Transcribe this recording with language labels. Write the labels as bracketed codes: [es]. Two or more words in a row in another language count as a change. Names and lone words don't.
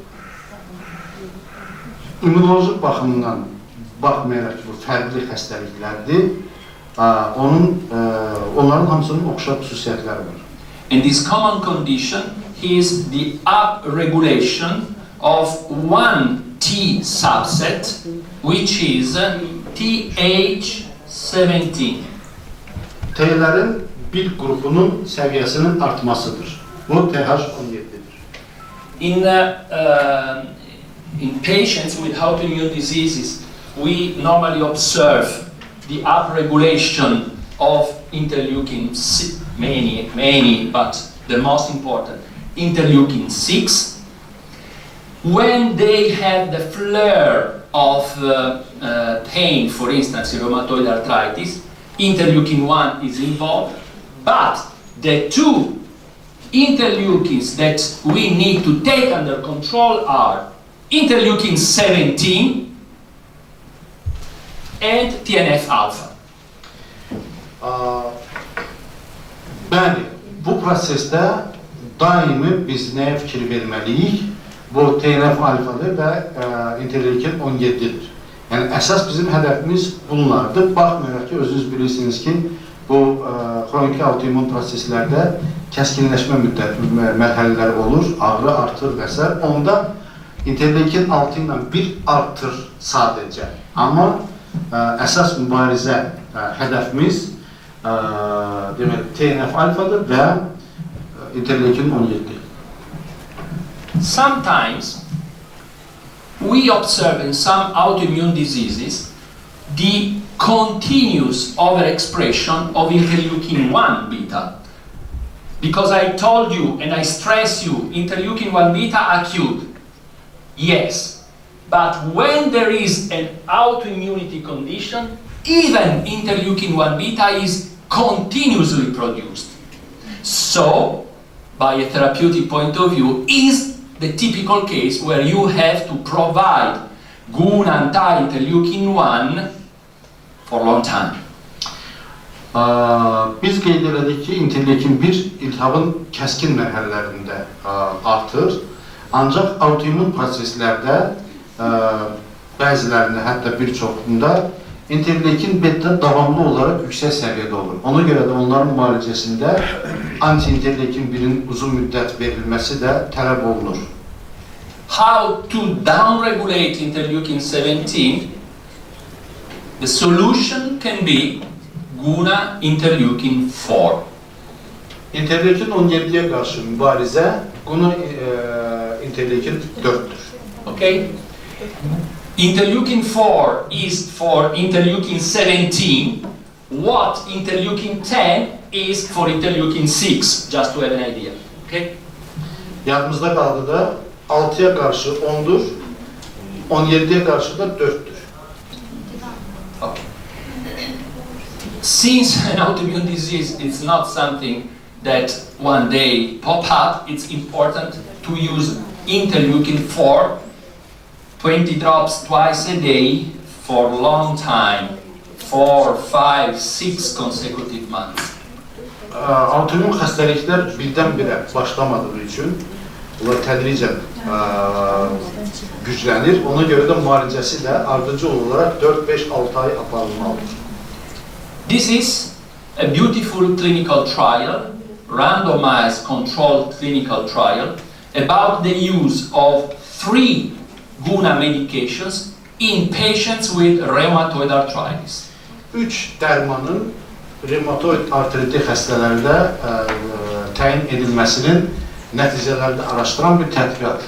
[az] İmmunoloji baxımından baxmayaraq ki, bu fərqli xəstəliklərdir, onların hamısının oxşar xüsusiyyətləri var. [en] And this common condition is the upregulation of one T subset, which is TH17. [az] T'lərin bir qrupunun səviyyəsinin artmasıdır. Bu TH17'dir. [en] In patients with autoimmune diseases, we normally observe the upregulation of interleukin, many, but the most important, interleukin 6. When they have the flare of pain, for instance, in rheumatoid arthritis, interleukin 1 is involved, but the two interleukins that we need to take under control are interleukin 17 and TNF-alpha. [az] Bəli, bu prosesdə daimi biz nəyə fikir verməliyik? Bu TNF-alfadır və interleukin 17'dir. Yəni, əsas bizim hədəfimiz bunlardır. Baxmayaraq ki, özünüz bilirsiniz ki, bu xroniki autoimmun proseslərdə kəskinləşmə mərhələləri olur, ağrı artır və s. Onda interleukin 6 ilə 1 artır sadəcə. Amma əsas mübarizə hədəfimiz TNF-alfadır və interleukin 17. [en] Sometimes we observe in some autoimmune diseases the continuous overexpression of interleukin 1 beta. Because I told you and I stress you, interleukin 1 beta acute. Yes, But when there is an autoimmunity condition, even interleukin-1 beta is continuously produced. So, by a therapeutic point of view, is the typical case where you have to provide GUNA anti-interleukin-1 for a long time. [az] Biz qeyd elədik ki, interleukin 1 iltihabın kəskin mərhələlərində artır. Ancaq autoimmun proseslərdə bəzilərində, hətta bir çoxunda interleukin beta davamlı olaraq yüksək səviyyədə olur. Ona görə də onların müalicəsində anti-interleukin 1-in uzun müddət verilməsi də tələb olunur. [en] How to downregulate interleukin 17? The solution can be GUNA interleukin 4. [az] İnterleukin 17'ye qarşı mübarizə GUNA interleukin 4'tür. [en] Okay? Interleukin 4 is for interleukin 17, what interleukin 10 is for interleukin 6, just to have an idea. Okay? [az] Yadımızda qaldı da 6'ya qarşı 10'dur, 17'ye qarşı da 4'tür. [en] Okay. Since an autoimmune disease is not something that one day pop up, it's important to use interleukin 4, 20 drops twice a day for a long time, 4, 5, 6 consecutive months. [az] Autoimmün xəstəliklər birdən-birə başlamadığı üçün bunlar tədricən güclənir. Ona görə də müalicəsi də ardıcıl olaraq 4-5-6 ay aparılmalıdır. [en] This is a beautiful clinical trial, randomized controlled clinical trial about the use of 3 GUNA medications in patients with rheumatoid arthritis. [az] 3 dərmanın rheumatoid artriti xəstələrdə təyin edilməsinin nəticələrini araşdıran bir tədqiqat.